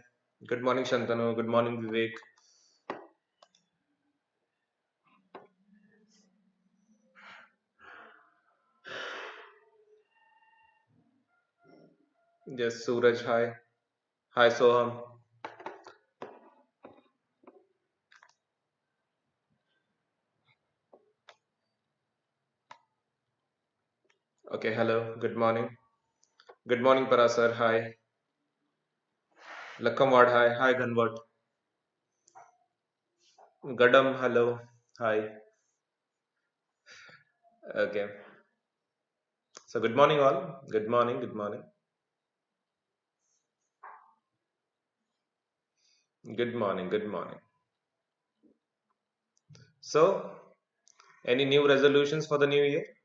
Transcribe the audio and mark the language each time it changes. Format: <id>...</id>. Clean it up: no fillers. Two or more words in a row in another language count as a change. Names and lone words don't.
<en>Good morning Shantanu. Good morning Vivek. Yes, Suraj. Hi. Hi Soham. Okay, hello. Good morning. Good morning Parasar. Hi. Lakamwad. Hi. Hi Ganwat. Gadam. Hello. Hi. Okay. So good morning all. Good morning. Good morning. Good morning. Good morning. So, any new resolutions for the new year?</en>